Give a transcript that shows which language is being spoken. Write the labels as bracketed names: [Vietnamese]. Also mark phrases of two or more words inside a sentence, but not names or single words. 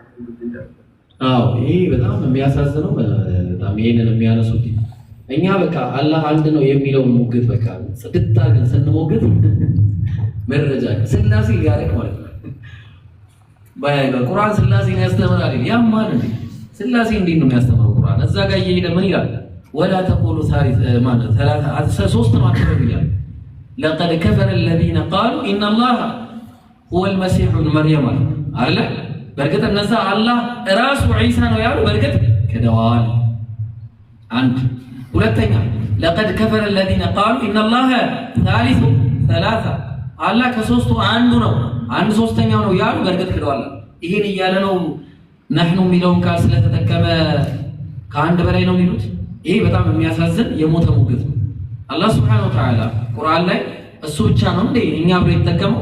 [Amharic] አዎ ይሄ በጣም የሚያሳዝነው በጣም ይሄንን የሚያነሱት እኛ በቃ አላህ አንድ ነው የሚለውን ሙግት በቃ ጽድት አድርገን ስንሞግት መረጃ ስላሴ ሊያደርግ ማለት ነው። ቁርአን ስላሴን ያስተምራል። ያማን እንዴ ስላሴ እንዴት ነው የሚያስተምረው? ቁርአን እዛ ጋር እየሄደ ምን ይላል? [Arabic] ولا تقولوا [Amharic] ማለት ሶስት ነው አትበሉ ይላል። [Arabic] لقد كفر الذين قالوا ان الله هو المسيح ابن مريم [Amharic] አለ። በእርግጥ እነዛ አላህ ራሱ ዒሳ ነው ያሉ በእርግጥ ክደዋል። አንድ ሁለተኛ [Arabic] لقد كفر الذين قالوا ان الله ثالث ثلاثه [Amharic] አላህ ከሶስቱ አንዱ ነው አንድ ሶስተኛው ነው ያሉ በእርግጥ ክደዋል። ይሄን እያለ ነው ነህኑ የሚለውን ቃል ስለተጠቀመ ከአንድ በላይ ነው የሚሉት። ይሄ በጣም የሚያሳዝን የሞተ ሙግት ነው። አላህ [Arabic] سبحانه وتعالى [Amharic] ቁርአን ላይ እሱ ብቻ ነው እንዴ እኛ ብሎ የተጠቀመው?